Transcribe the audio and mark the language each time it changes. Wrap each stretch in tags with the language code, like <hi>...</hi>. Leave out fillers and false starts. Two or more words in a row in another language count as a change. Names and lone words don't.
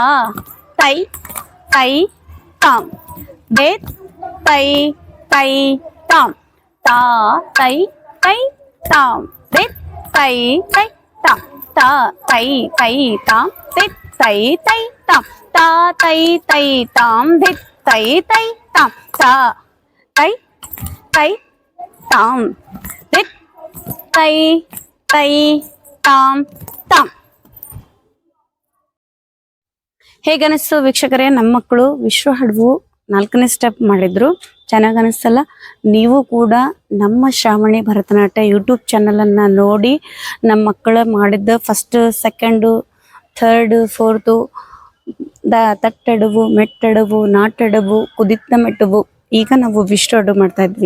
<kn>ತೈ ತೈ ಟಾಮ್ ದಿತ್ ತೈ ತೈ ಟಾಮ್ ತಾ ತೈ ತೈ ಟಾಮ್ ದಿತ್ ತೈ ತೈ ಟಾಮ್ ತಾ ತೈ ತೈ ಟಾಮ್ ದಿತ್ ತೈ ತೈ ಟಾಮ್ ತಾ ತೈ ತೈ ಟಾಮ್ ದಿತ್ ತೈ ತೈ ಟಾಮ್ ತಾ ತೈ ತೈ ಟಾಮ್ ದಿತ್ ತೈ ತೈ ಟಾಮ್ ಟಾಮ್. ಹೇಗನಿಸ್ತು ವೀಕ್ಷಕರೇ? ನಮ್ಮ ಮಕ್ಕಳು ವಿಶ್ವ ಅಡುವು 4ನೇ ಸ್ಟೆಪ್ ಮಾಡಿದ್ರು. ಚೆನ್ನಾಗಿ ಅನಿಸ್ತಲ್ಲ? ನೀವು ಕೂಡ ನಮ್ಮ ಶ್ರಾವಣಿ ಭರತನಾಟ್ಯ ಯೂಟ್ಯೂಬ್ ಚಾನಲನ್ನು ನೋಡಿ ನಮ್ಮ ಮಕ್ಕಳು ಮಾಡಿದ್ದ</kn> <en>first, second, third, fourth,</en> <kn>ತಟ್ಟಡುವು, ಮೆಟ್ಟಡುವು, ನಾಟಡುವು, ಕುದಿತ್ತ ಮೆಟ್ಟುವು, ಈಗ ನಾವು ವಿಶ್ವ ಅಡುವು ಮಾಡ್ತಾ ಇದ್ವಿ.</kn>